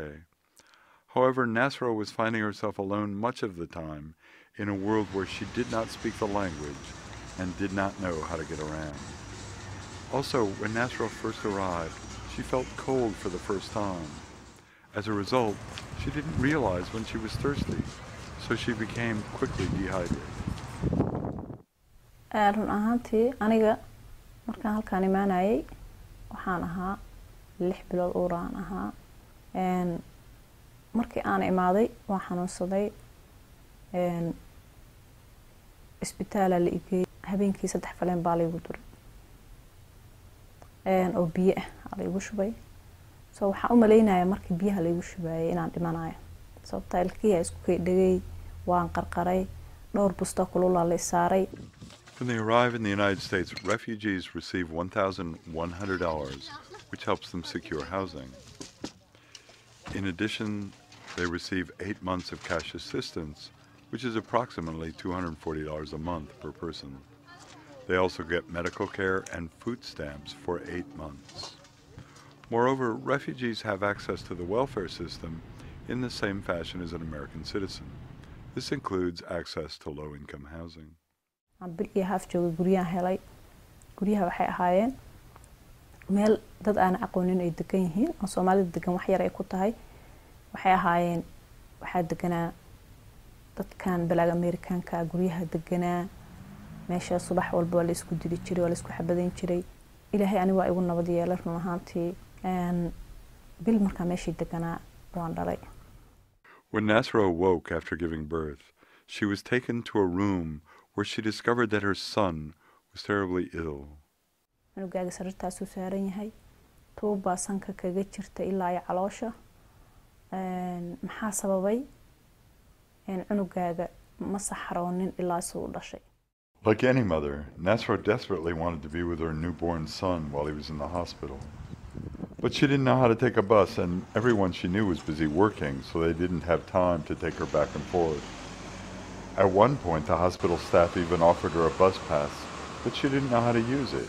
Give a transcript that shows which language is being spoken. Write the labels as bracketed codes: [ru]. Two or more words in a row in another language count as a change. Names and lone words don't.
[en] However, Nasro was finding herself alone much of the time in a world where she did not speak the language and did not know how to get around. Also, when Nasro first arrived, she felt cold for the first time. As a result, she didn't realize when she was thirsty, so she became quickly dehydrated. [so] run ahaantii aniga markaan halkaan imaanayay waxaan ahaa 6 bilood uuraan ahaa markii aan imaaday waan xanuunsaday isbitaal la igey habeenkii 3 faleen baa la igu duray oo biyo ah la igu shubay soo waxaan u maleynayaa markii biyaha la igu shubayay inaan dhimanayo sababta ilkiya isku dhagay waan qarqaray dhowr busto kulul la saaray. [en] When they arrive in the United States, refugees receive $1,100, which helps them secure housing. In addition, they receive 8 months of cash assistance, which is approximately $240 a month per person. They also get medical care and food stamps for 8 months. Moreover, refugees have access to the welfare system in the same fashion as an American citizen. This includes access to low-income housing. [so] Bilkii haaf joogay guryaha helay guryaha waxay ahaayeen meel dad aan aqoonin ay degan yihiin oo Soomaalida degan wax yar ay ku tahay waxay ahaayeen waxa deganaa dadkan balaag Amerikaanka guryaha deganaa meesha subax walba la isku dili jiray oo la isku xabadeyn jiray Ilaahay ani waa igu nabad yeelay run ahaantii bil markaa meeshii deganaa waan dhalay. [en] When Nasro awoke after giving birth, she was taken to a room where she discovered that her son was terribly ill. [so] Cunugaaga sarirtaas uu saaran yahay tuuba sanka kaga jirta ilaa ay caloosha maxaa sababay cunugaaga ma saxaroonin ilaa soo dhashay. [en] Like any mother, Nasro desperately wanted to be with her newborn son while he was in the hospital. But she didn't know how to take a bus, and everyone she knew was busy working, so they didn't have time to take her back and forth. At one point, the hospital staff even offered her a bus pass, but she didn't know how to use it.